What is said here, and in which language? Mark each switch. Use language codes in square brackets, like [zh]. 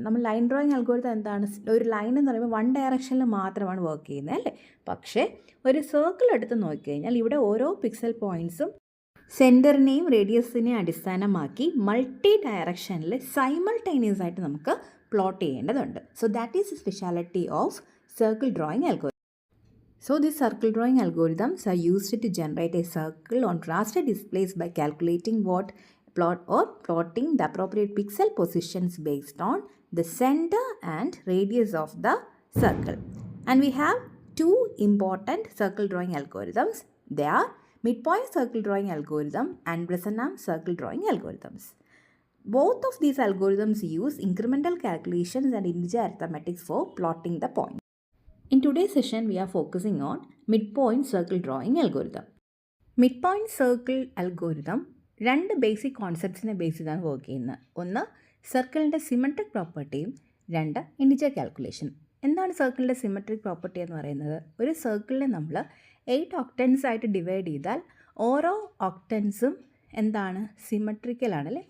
[ml] നമ്മൾ line drawing algorithm എന്താണ്? ഒരു ലൈൻ എന്ന് പറയുമ്പോൾ വൺ ഡയറക്ഷനിൽ മാത്രമാണ് വർക്ക് ചെയ്യുന്നത്, അല്ലേ? പക്ഷേ ഒരു സർക്കിൾ എടുത്ത് നോക്കിക്കഴിഞ്ഞാൽ ഇവിടെ ഓരോ പിക്സൽ പോയിൻറ്റ്സും സെൻറ്ററിനെയും റേഡിയസിനെയും അടിസ്ഥാനമാക്കി മൾട്ടി ഡയറക്ഷനിൽ സൈമൾട്ടേനിയസ് ആയിട്ട് നമുക്ക് പ്ലോട്ട് ചെയ്യേണ്ടതുണ്ട്. [en] So that is a speciality of circle drawing algorithm. So these circle drawing algorithms are used to generate a circle on raster displays by calculating plotting the appropriate pixel positions based on the center and radius of the circle. And we have two important circle drawing algorithms. They are midpoint circle drawing algorithm and Bresenham circle drawing algorithms. Both of these algorithms use incremental calculations and integer arithmetics for plotting the point. In today's session, we are focusing on midpoint circle drawing algorithm. [ml] Midpoint circle algorithm രണ്ട് basic കോൺസെപ്റ്റ്സിനെ base ചെയ്താണ് work ചെയ്യുന്നത്. ഒന്ന് സർക്കിളിൻ്റെ symmetric പ്രോപ്പർട്ടിയും രണ്ട് integer calculation. എന്താണ് സർക്കിളിൻ്റെ symmetric property എന്ന് പറയുന്നത്? ഒരു സർക്കിളിനെ നമ്മൾ 8 ഒക്ടൻസ് ആയിട്ട് ഡിവൈഡ് ചെയ്താൽ ഓരോ ഒക്ടൻസും എന്താണ്? സിമെട്രിക്കലാണ്, അല്ലേ?